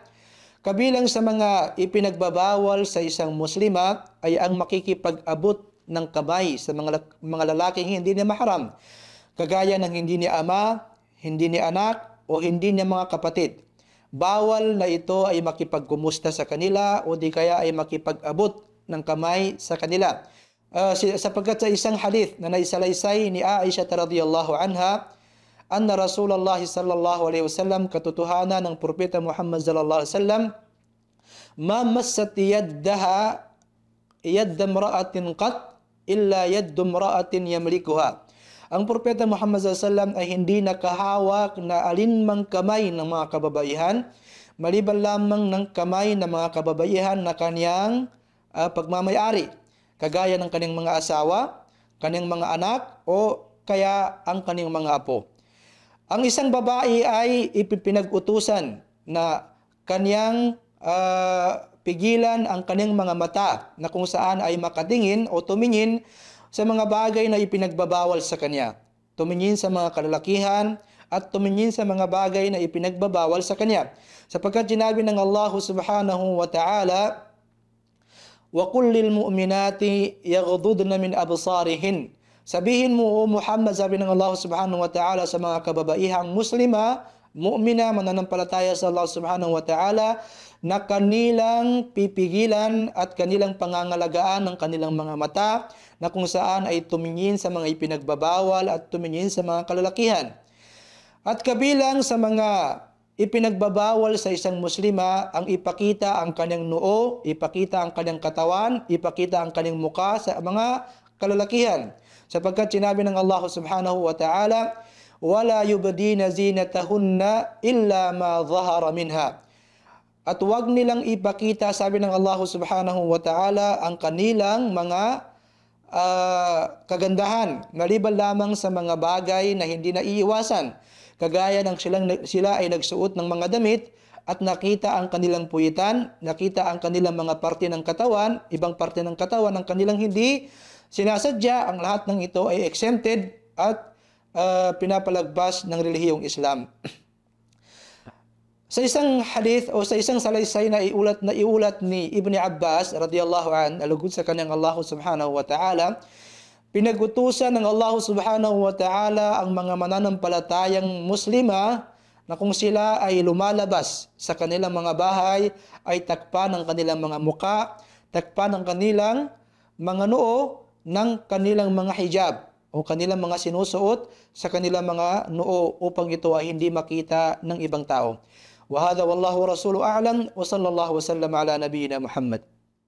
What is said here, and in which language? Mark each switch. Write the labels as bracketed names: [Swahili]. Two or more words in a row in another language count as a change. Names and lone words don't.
[Filipino] Kabilang sa mga ipinagbabawal sa isang Muslima ay ang makikipag-abot ng kamay sa mga lalaking hindi niya mahram, kagaya ng hindi niya ama, hindi niya anak, o hindi niya mga kapatid. Bawal na ito ay makipagkumusta sa kanila o di kaya ay makipag-abot ng kamay sa kanila. Sapagkat sa isang hadith na naisalaysay ni Aisha [Arabic] رضي الله عنها, أن رسول الله صلى الله عليه وسلم, [Filipino] katotohanan ng propeta [Arabic] Muhammad صلى الله عليه وسلم، ما مست يده يد امرأة قط إلا يد امرأة يملكها. [Filipino] Ang propeta Muhammad [Arabic] صلى الله عليه وسلم [Filipino] ay hindi nakahawak na alinmang kamay ng mga kababaihan maliban lamang ng kamay ng mga kababaihan na kaniyang pagmamayari, kagaya ng kanyang mga asawa, kanyang mga anak, o kaya ang kanyang mga apo. Ang isang babae ay ipinag-utusan na kanyang pigilan ang kanyang mga mata na kung saan ay makatingin o tumingin sa mga bagay na ipinagbabawal sa kanya. Tumingin sa mga kalalakihan at tumingin sa mga bagay na ipinagbabawal sa kanya. Sapagkat sinabi ng [Arabic] Allah سبحانه وتعالى, وَقُلْ لِلْمُؤْمِنَاتِ يَغْضُضْنَ مِنْ أَبْصَارِهِنْ. [Filipino] Sabihin mo, O Muhammad, sabi ng Allah [Arabic] سبحانه وتعالى [Filipino] sa mga kababaihang muslima, mu'mina, mananampalataya sa Allah [Arabic] سبحانه وتعالى, [Filipino] na kanilang pipigilan at kanilang pangangalagaan ng kanilang mga mata, na kung saan ay tumingin sa mga ipinagbabawal at tumingin sa mga kalalakihan. At kabilang sa mga ipinagbabawal sa isang muslima ang ipakita ang kanyang noo, ipakita ang kanyang katawan, ipakita ang kanyang muka sa mga kalalakihan. Sapagkat sinabi ng [Arabic] Allah سبحانه وتعالى, وَلَا يُبْدِينَ زِينَتَهُنَّ إِلَّا مَا ظَهَرَ مِنْهَا. [Filipino] At huwag nilang ipakita, sabi ng Allah [Arabic] سبحانه وتعالى, [Filipino] ang kanilang mga kagandahan, maliban lamang sa mga bagay na hindi na iiwasan, kagaya ng sila ay nagsuot ng mga damit at nakita ang kanilang puwitan, nakita ang kanilang mga parte ng katawan, ibang parte ng katawan ng kanilang hindi sinasadya. Ang lahat ng ito ay exempted at pinapalagbas ng relihiyong Islam. Sa isang hadith o sa isang salaysay na iulat ni Ibn Abbas [Arabic] رضي الله عنه, [Filipino] alugod sa kanyang [Arabic] Allah سبحانه وتعالى, [Filipino] pinag-utusan ng Allah [Arabic] سبحانه وتعالى [Filipino] ang mga mananampalatayang muslima na kung sila ay lumalabas sa kanilang mga bahay ay takpan ng kanilang mga muka, takpan ng kanilang mga noo ng kanilang mga hijab o kanilang mga sinusuot sa kanilang mga noo upang ito ay hindi makita ng ibang tao. [Arabic] وهذا والله ورسوله أعلم وصلى الله وسلم على نبينا محمد.